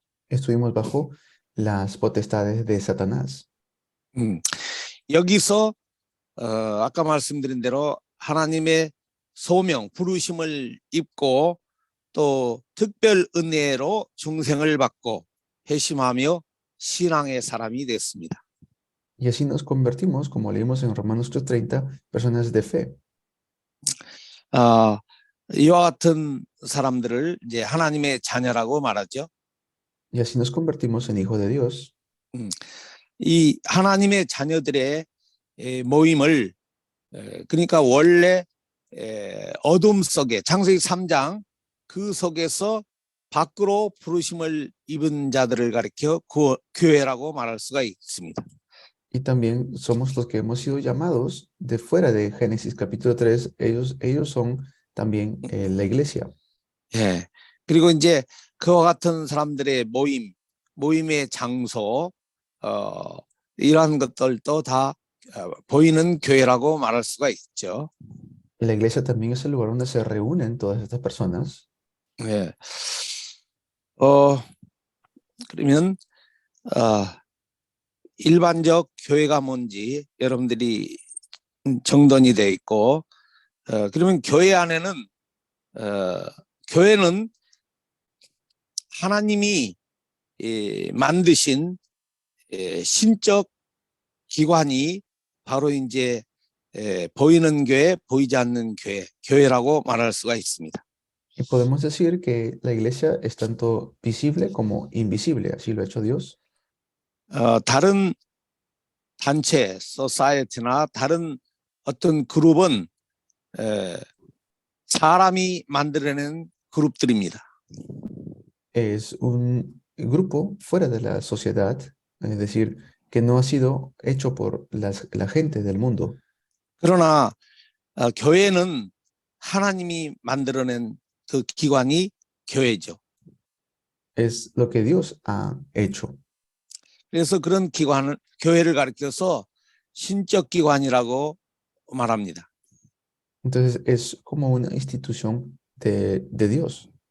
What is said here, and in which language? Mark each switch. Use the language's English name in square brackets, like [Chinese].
[Spanish] Estuvimos bajo las potestades de Satanás. [Korean] 여기서 아까 말씀드린 대로 하나님의 소명, 부르심을 입고 또 특별 은혜로 중생을 받고 회심하며 신앙의 사람이 됐습니다. [Spanish] Y así nos convertimos, como leímos en Romanos 3:30, personas de fe. [Korean] 이와 같은 사람들을 이제 하나님의 자녀라고 말하죠. [Spanish] Y así nos convertimos en hijos de Dios. [Korean] 이 하나님의 자녀들의 모임을 그러니까 원래 어둠 속에 창세기 3장 그 속에서 밖으로 부르심을 입은 자들을 가리켜 교회라고 말할 수가 있습니다. [Spanish] Y también somos los que hemos sido llamados de fuera de Génesis capítulo 3. Ellos son también la iglesia. 예. [Korean] 그리고 이제 그와 같은 사람들의 모임의 장소, 이러한 것들도 다 보이는 교회라고 말할 수가 있죠. [Spanish] La iglesia también es el lugar donde se reúnen todas estas personas. [Korean] 예. 그러면 일반적 교회가 뭔지 여러분들이 정돈이 돼 있고, 그러면 교회 안에는 교회는 하나님이 만드신 신적 기관이 바로 이제 보이는 교회, 보이지 않는 교회라고 말할 수가 있습니다. [Spanish] Y podemos decir que la iglesia es tanto visible como invisible, así lo ha hecho Dios. [Korean] 다른 단체, 소사이어티나 다른 어떤 그룹은 사람이 만들어낸 그룹들입니다. [Spanish] Es un grupo fuera de la sociedad, es decir, que no ha sido hecho por la gente del mundo. [Korean] 그러나 교회는 하나님이 만들어낸 그 기관이 교회죠. [Spanish] Es lo que Dios ha hecho. [Korean] 그래서 그런 교회를 가리켜서 신적 기관이라고 말합니다. [Spanish] Entonces es como una institución de Dios.